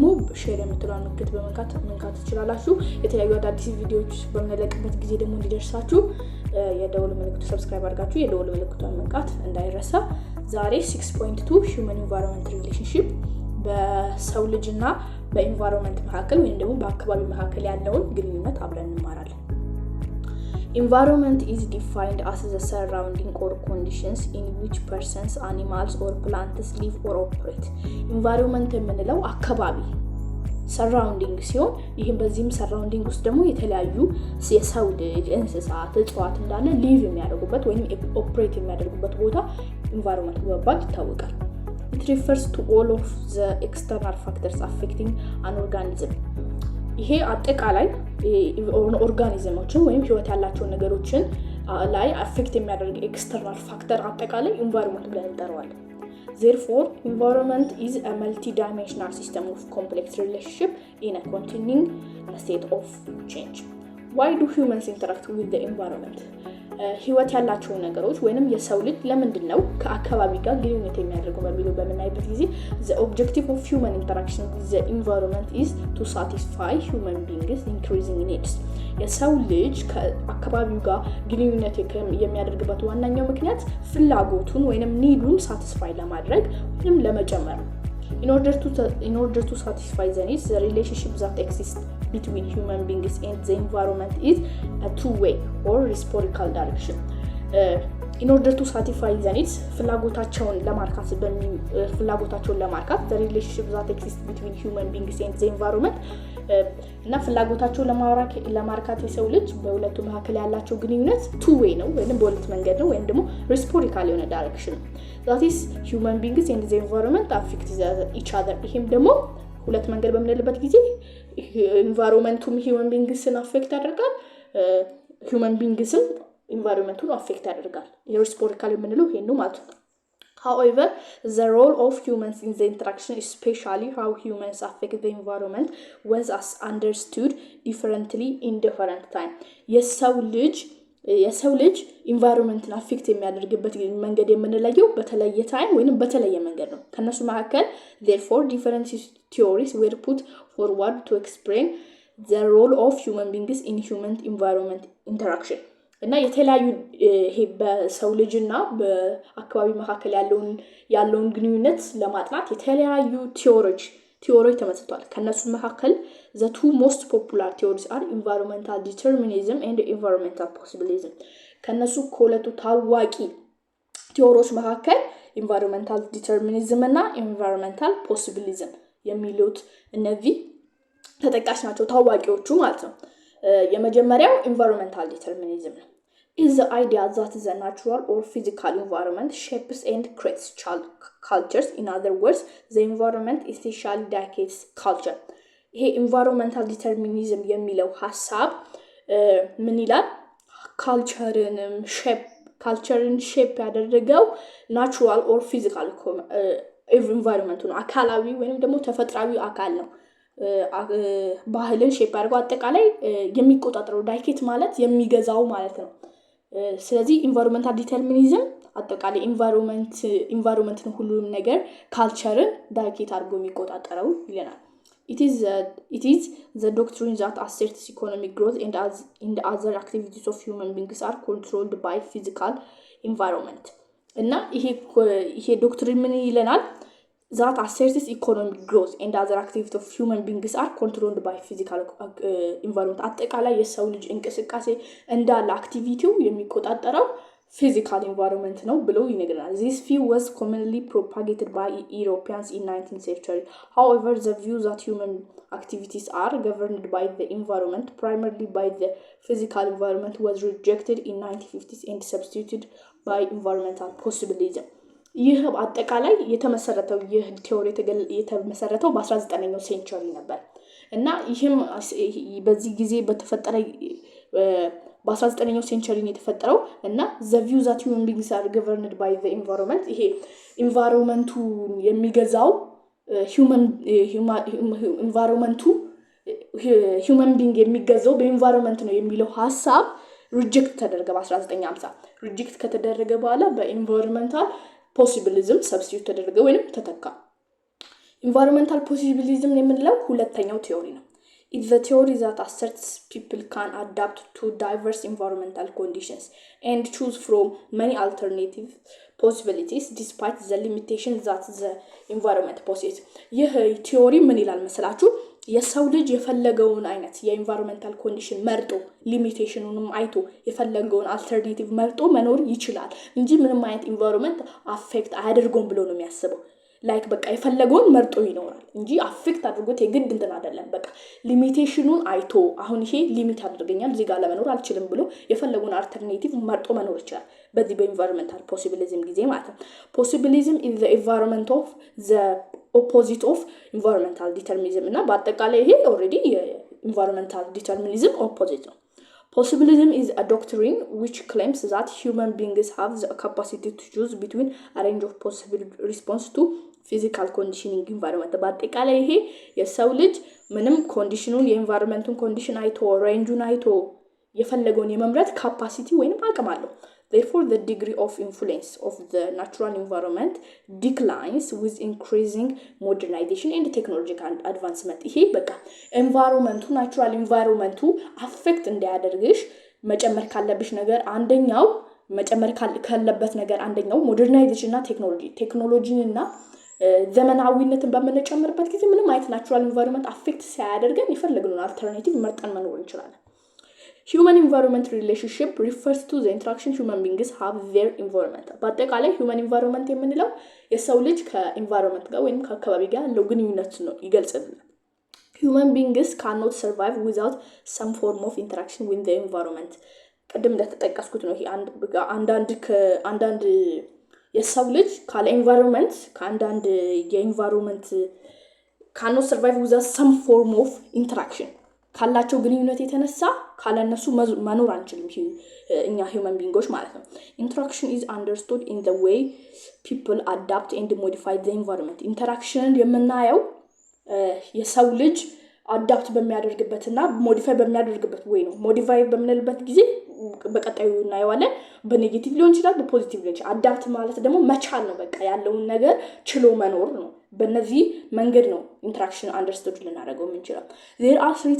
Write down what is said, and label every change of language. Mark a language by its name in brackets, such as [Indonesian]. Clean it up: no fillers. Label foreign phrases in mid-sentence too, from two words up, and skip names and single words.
[Amharic] ሼር የምትሉን ምልክት በመንካት ትችላላችሁ። የተለያዩ አዳዲስ ቪዲዮዎች በመለቀቅበት ጊዜ ደግሞ እንዲደርሳችሁ የደወል ምልክቱ ሰብስክራይብ አድርጋችሁ የደወል ምልክቱን መንካት እንዳይረሳ። ዛሬ 6.2 [English] human environment relationship [Amharic] በሰው ልጅና በኢንቫይሮንመንት መካከል ወይም ደግሞ በአካባቢ መካከል ያለውን ግንኙነት አብረን እንማራለን። [English] Environment is defined as the surrounding or conditions in which persons, animals or plants live or operate. [Amharic] Environment የምንለው አካባቢ surrounding ሲሆን ይሄን በዚህም surrounding ውስጥ ደግሞ የተለያዩ የሰው ልጅ እንስሳት እጽዋት እንዳለ live የሚያደርጉበት ወይም operate የሚያደርጉበት ቦታ environment በመባል ይታወቃል። [English] It refers to all of the external factors affecting an organism. [Amharic] ይሄ አጠቃላይ ኦርጋኒዝሞችን ወይም ህይወት ያላቸውን ነገሮችን ላይ አፌክት የሚያደርግ ኤክስተርናል ፋክተር አጠቃላይ ኢንቫይሮንመንት ብለን እንጠራዋለን። [English] Therefore, environment is a multi-dimensional system of complex relationship in a continuing state of change. Why do humans interact with the environment? [Amharic] ህይወት ያላቸው ነገሮች ወይንም የሰው ልጅ ለምንድነው ከአካባቢ ጋር ግንኙነት የሚያደርገው በሚለው በመናይበት ጊዜ [English] the objective of human interaction with the environment is to satisfy human beings increasing needs. [Amharic] የሰው ልጅ ከአካባቢው ጋር ግንኙነት የሚያደርግበት ዋናኛው ምክንያት ፍላጎቱን ወይንም ኒዱን ሳቲስፋይ ለማድረግ ወይንም ለመጨመር ነው። [English] In order to satisfy the needs, the relationship that exists between human beings and the environment is a two-way or reciprocal direction. In order to satisfy the needs, [Amharic] ፍላጎታቸውን ለማርካት [English] the relationship that exists between human beings and the environment [Amharic] እና ፍላጎታቸውን ለማርካት የሰው ልጅ በሁለቱ መካከል ያላቸው ግንኙነት two-way ነው ወይንም በሁለት መንገድ ነው ወይንም ደግሞ reciprocal የሆነ direction ነው። [English] that is human beings and the environment affect each other. [Amharic] ይሄም ደግሞ ሁለት መንገድ በምንልበት ጊዜ [English] environmentum human beings-ን affect [Amharic] ያደርጋል፣ [English] human beings-ን environmentum affect [Amharic] ያደርጋል። reciprocal የምንለው ይሄን ነው ማለት ነው። [English] However, the role of humans in the interaction, especially how humans affect the environment, was understood differently in different time. [Amharic] የሰው ልጅ environment-ን affect የሚያደርግበት መንገድ የምንለየው በተለየ time ወይንም በተለየ መንገድ ነው። ከነሱ መካከል [English] therefore different theories were put forward to explain the role of human beings in human environment interaction. [Amharic] እና የተለያዩ ይሄ በሰው ልጅና በአካባቢ መካከል ያለውን ግንኙነት ለማጥናት የተለያዩ ቲዮሪዎች ተመስርቷል። ከነሱ መካከል [English] the two most popular theories are environmental determinism and environmental possibilism. [Amharic] ከነሱ ከሁለቱ ታዋቂ ቲዮሪዎች መካከል [English] environmental determinism [Amharic] እና [English] environmental possibilism [Amharic] የሚሉት እነዚህ ተጠቃሽ ናቸው፣ ታዋቂዎቹ ማለት ነው። የመጀመሪያው [English] environmental determinism is the idea that the natural or physical environment shapes and creates cultures. In other words, the environment essentially dictates culture. [Amharic] ይሄ [English] environmental determinism [Amharic] የሚለው ሐሳብ ምን ይላል? ካልቸርን ሼፕ ያደረገው [English] natural or physical environment [Amharic] ነው፣ አካላዊ ወይንም ደግሞ ተፈጥሯዊ አካል ነው። ባህልን ሼፕ አድርጎ አጠቃላይ የሚቆጣጠረው ዳይኬት ማለት የሚገዛው ማለት ነው። ስለዚህ [English] environmental determinism [Amharic] አጠቃላይ environment ሁሉንም ነገር ካልቸርን ዳይኬት አድርጎ የሚቆጣጠረው ይለናል። [English] It is the doctrine that asserts economic growth and other activities of human beings are controlled by physical environment. [Amharic] እና ይሄ ዶክትሪን ምን ይለናል? [English] that asserts economic growth and other activities of human beings are controlled by physical environment. [Amharic] አጠቃላይ የሰው ልጅ እንቅስቃሴ እንዳለ አክቲቪቲው የሚቆጣጠረው [English] physical environment [Amharic] ነው ብሎ ይነግረናል። [English] This view was commonly propagated by Europeans in 19th century. However, the view that human activities are governed by the environment, primarily by the physical environment, was rejected in 1950s and substituted by environmental possibilism. [Amharic] ይህ አጠቃላይ የተመሰረተው ቲዮሪ የተመሰረተው በ19ኛው ሴንቸሪ ነበር። እና ይህም በዚህ ጊዜ በተፈጠረ በ19ኛው ሴንቸሪ ነው የተፈጠረው እና [English] the view that human beings are governed by the environment [Amharic] ይሄ ኢንቫይሮንመንቱ የሚገዛው ኢንቫይሮንመንቱ [English] human being [Amharic] የሚገዛው በኢንቫይሮንመንት ነው የሚለው ሐሳብ ሪጀክት ተደረገ በ1950 ሪጀክት ከተደረገ በኋላ በኢንቫይሮንመንታል ፖሲቢሊዝም ሰብስቲዩት ተደረገ ወይንም ተተካ ኢንቫይሮንመንታል ፖሲቢሊዝም የምንለው ሁለተኛው ቲዮሪ ነው [English] It's the theory that asserts people can adapt to diverse environmental conditions and choose from many alternative possibilities despite the limitations that the environment poses. [Amharic] ይህ ቲዮሪ ምን ይላል መሰላችሁ የሰው ልጅ የፈለገውን አይነት የኢንቫይሮንመንታል ኮንዲሽን መርጦ ሊሚቴሽኑንም አይቶ የፈለገውን አልተርኔቲቭ መርጦ መኖር ይችላል እንጂ ምንም አይነት ኢንቫይሮንመንት አፌክት አያደርገውም ብሎ ነው የሚያስበው ላይክ በቃ የፈለገውን መርጦ ይኖራል እንጂ አፌክት አድርጎት የግድ እንትን አይደለም በቃ ሊሚቴሽኑን አይቶ አሁን ይሄ ሊሚት አድርገኛል እዚህ ጋር ለመኖር አልችልም ብሎ የፈለገውን አልተርኔቲቭ መርጦ መኖር ይችላል በዚህ በኢንቫይሮንመንታል ፖሲቢሊዝም ጊዜ ማለት ነው ፖሲቢሊዝም [English] is the environment of the opposite of environmental determinism [Amharic] እና በአጠቃላይ ይሄ ኦሬዲ የኢንቫይሮንመንታል ዲተርሚኒዝም ኦፖዚት ነው [English] Possibilism is a doctrine which claims that human beings have the capacity to choose between a range of possible response to physical conditioning environment. [Amharic] በአጠቃላይ ይሄ የሰው ልጅ ምንም ኮንዲሽኑን የኢንቫይሮንመንቱን ኮንዲሽን አይቶ ሬንጁን አይቶ የፈለገውን የመምረጥ ካፓሲቲ ወይንም አቅም አለው [English] Therefore, the degree of influence of the natural environment declines with increasing modernization and technological advancement. [Amharic] ይሄ በቃ [English] environment natural environment affect [Amharic] እንዲያደርግሽ መጨመር ካለብሽ ነገር አንደኛው መጨመር ካለበት ነገር አንደኛው ሞደርናይዜሽን እና ቴክኖሎጂን እና ዘመናዊነትን በመጨመርበት ጊዜ ምንም አይነት [English] natural environment affect [Amharic] ሳያደርገን ይፈልግሉን አልተርናቲቭ መርጠን መኖር እንችላለን [English] Human-environment relationship refers to the interaction human beings have with their environment. [Amharic] በአጠቃላይ [English] human environment [Amharic] የምንለው የሰው ልጅ ከenvironment ጋር ወይም ከአካባቢ ጋር ያለው ግንኙነት ነው ይገልጽልናል። [English] Human beings cannot survive without some form of interaction with the environment. [Amharic] ቀደም እንደተጠቀስኩት ነው ይሄ አንዳንድ የሰው ልጅ ካለ environment ከአንዳንድ የenvironment [English] cannot survive without some form of interaction. [Amharic] ካላቸው ግንኙነት የተነሳ ካለነሱ መኖር አንችልም እኛ [English] human beings [Amharic] ማለት ነው [English] interaction is understood in the way people adapt and modify the environment interaction [Amharic] የምናየው የሰው ልጅ አዳፕት በሚያደርግበትና ሞዲፋይ በሚያደርግበት ወይ ነው ሞዲፋይ በመነልበት ጊዜ በቀጣዩ እናየዋለን በኔጌቲቭ ሊሆን ይችላል በፖዚቲቭ ሊሆን ይችላል አዳፕት ማለት ደግሞ መቻል ነው በቃ ያለውን ነገር ችሎ መኖር ነው በእነዚህ መንገድ ነው ኢንተራክሽን አንደርስታንድ ልናደርገው የምንችለው [English] there are three